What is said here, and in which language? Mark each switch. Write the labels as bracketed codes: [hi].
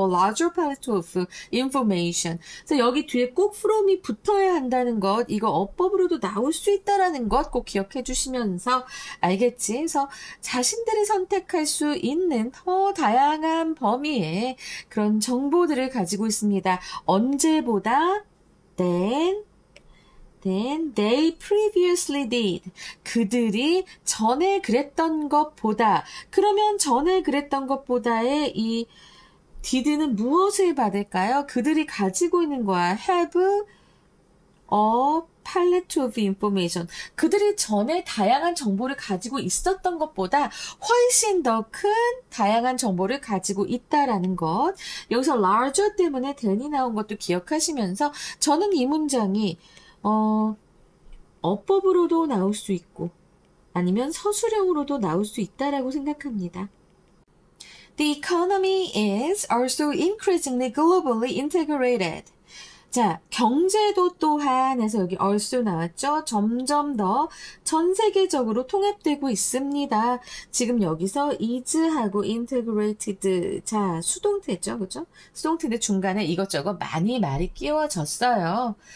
[en] larger palette of information. [ko] 그래서 여기 뒤에 꼭 from이 붙어야 한다는 것, 이거 어법으로도 나올 수 있다라는 것 꼭 기억해 주시면서 알겠지? 그래서 자신들이 선택할 수 있는 더 다양한 범위의 그런 정보들을 가지고 있습니다. 언제보다 than they previously did. 그들이 전에 그랬던 것보다. 그러면 전에 그랬던 것보다의 이 did는 무엇을 받을까요? 그들이 가지고 있는 거야. [en] have a palette of information. [ko] 그들이 전에 다양한 정보를 가지고 있었던 것보다 훨씬 더 큰 다양한 정보를 가지고 있다라는 것. 여기서 larger 때문에 than이 나온 것도 기억하시면서 저는 이 문장이 어법으로도 나올 수 있고 아니면 서술형으로도 나올 수 있다라고 생각합니다. [en] The economy is also increasingly globally integrated. [ko] 자, 경제도 또한 해서 여기 also 나왔죠. 점점 더 전 세계적으로 통합되고 있습니다. 지금 여기서 is하고 integrated. 자, 수동태죠. 그죠? 수동태인데 중간에 이것저것 많이 말이 끼워졌어요.